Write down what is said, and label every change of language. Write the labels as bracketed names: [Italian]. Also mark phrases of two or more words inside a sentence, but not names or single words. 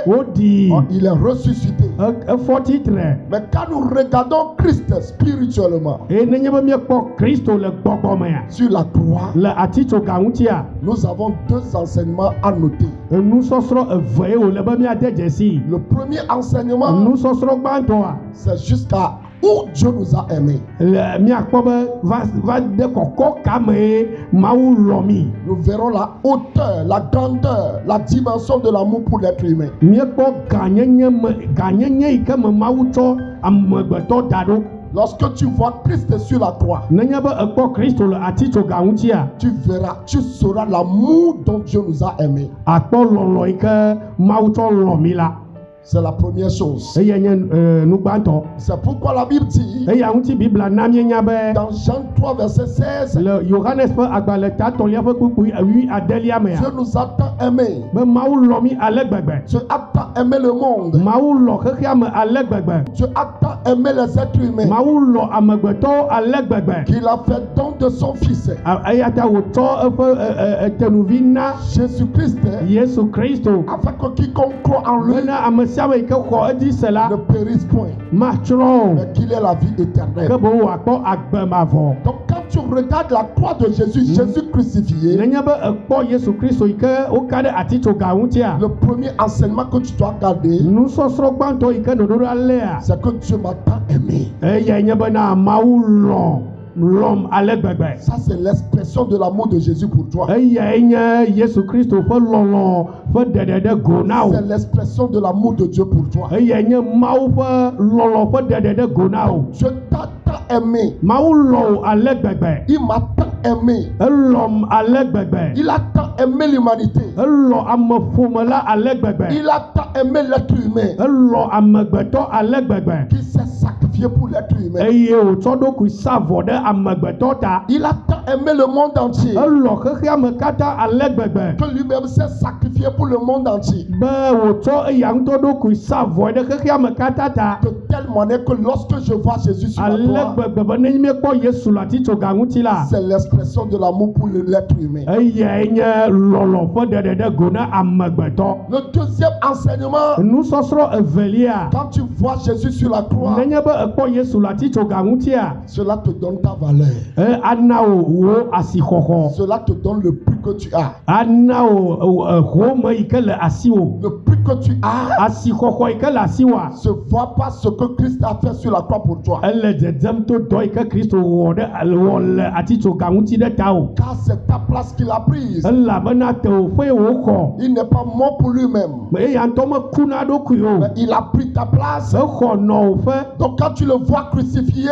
[Ewe] woɖi [French] il est ressuscité. [Ewe] efɔ titre. [French] Mais quand nous regardons Christ spirituellement [Ewe] Eye nenye be miekpɔ Kristo le gbɔgbɔmea [French] sur la croix, [Ewe] le atitsoga ŋutia, [French] nous avons deux enseignements à noter. [Ewe] enusɔsrɔ̃ eve ye wòle be miade dzesi. [French] Le premier enseignement, [Ewe] Enusɔsrɔ̃ gbãtɔa [French] c'est jusqu'à où Dieu nous a aimés. [Ewe] le miakpɔ be va de kɔkɔ kame ye Mawu lɔ mi. [French] Nous verrons la hauteur, la grandeur, la dimension de l'amour pour l'être humain. [Ewe] Miekpɔ ganyenye yi ke me Mawu tsɔ amegbetɔ da ɖo. [French] Lorsque tu vois Christ sur la croix, [Ewe] Nenye be ekpɔ Kristo le atitsoga ŋutia, [French] tu verras, tu sauras l'amour dont Dieu nous a aimés. [Ewe] akpɔ lɔlɔ yi ke Mawu tsɔ lɔ mi la. [French] C'est la première chose. [Ewe] Eye nye nu gbãtɔ. [French] C'est pourquoi la Bible dit, [Ewe] Eya ŋuti Bibla na mienya be [French] dans Jean 3, verset 16, [Ewe] le Yohanes ƒe agbalẽ tatɔlia ƒe kpukpui 8 mea, [French] Dieu nous a tant aimés. [Ewe] be Mawu lɔ mi ale gbegbe. [French] Dieu a tant aimé le monde. [Ewe] Mawu lɔ xexea me ale gbegbe. [French] Dieu a tant aimé les êtres humains [Ewe] Mawu lɔ amegbetɔwo ale gbegbe. [French] qu'il a fait don de son Fils. [Ewe] Eya ta wòtsɔ eƒe etenuvi na [French] Jésus-Christ, [Ewe] Yesu Kristo. [French] afin que quiconque croit en lui [Ewe] Bena ame sia ame yi ke xɔ edzi se la [French] ne périsse point, [Ewe] matsrɔ̃ o, [French] mais qu'il ait la vie [Ewe] ke [French] éternelle. [Ewe] boŋ wòakpɔ agbe mavɔ. [French] Donc quand tu regardes la croix de Jésus, Jésus crucifié, [Ewe] Nenye be ekpɔ Yesu Kristo yi ke woka ɖe atitsoga ŋutia, [French] le premier enseignement que tu dois garder, [Ewe] nusɔsrɔ̃ gbãtɔ yi ke ɖoɖo ɖa léa, [French] c'est que Dieu m'a tant aimé. [Ewe] eyae nye bena Mawu lɔm ale gbegbe. [French] Ça, c'est l'expression de l'amour de Jésus pour toi. [Ewe] Eyae nye Yesu Kristo ƒe lɔlɔ ƒe ɖeɖe ɖe go na wo. [French] C'est l'expression de l'amour de Dieu pour toi. [Ewe] Eyae nye Mawu ƒe lɔlɔ ƒe ɖeɖe ɖe go na wo. [French] Dieu t'a tant aimé. [Ewe] Mawu lɔ wo ale gbegbe. [French] Il m'a tant aimé. [Ewe] Elɔm ale gbegbe. [French] Il a tant aimé l'humanité. [Ewe] Elɔ ameƒome la ale gbegbe. [French] Il a tant aimé l'être humain [Ewe] Elɔ amegbetɔ ale gbegbe. [French] qu'il s'est sacrifié pour l'être humain. [Ewe] Eye wòtsɔ ɖokui sa vɔ ɖe amegbetɔ ta. [French] Il a tant aimé le monde entier [Ewe] Elɔ xexea me katã ale gbegbe. [French] que lui-même s'est sacrifié pour le monde entier. [Ewe] Be wòtsɔ eya ŋutɔ ɖokui sa vɔe ɖe xexea me katã ta. [French] De telle manière que lorsque je vois Jésus sur la [Ewe] Ale [French] croix, [Ewe] gbegbe be ne miekpɔ Yesu le atitsoga ŋuti la, [French] c'est l'expression de l'amour pour l'être humain. [Ewe] eyae nye lɔlɔ ƒe ɖeɖe ɖe go na amegbetɔ. [French] Le deuxième enseignement, [Ewe] Nusɔsrɔ̃ evelia, [French] quand tu vois Jésus sur la croix, [Ewe] nenye be ekpɔ Yesu le atitsoga ŋutia, [French] cela te donne ta valeur. [Ewe] ana wo asixɔxɔ, [French] Cela te donne le prix que tu as. [Ewe] ana wo home yi ke le asiwo, [French] Le prix que tu as [Ewe] asixɔxɔ yi ke le asiwoa, [French] se voit par ce que Christ a fait sur la croix pour toi. [Ewe] ele dzedzem to dɔ yi ke Kristo wɔ le atitsoga ŋuti ɖe ta o. [French] Car c'est ta place qu'il a prise. [Ewe] Elabena tewoƒe ye wòxɔ, [French] Il n'est pas mort pour lui-même, [Ewe] eya ŋutɔ meku na eɖokui o, [French] mais il a pris ta place. [Ewe] exɔ nɔwoƒe. [French] Donc quand tu le vois crucifié,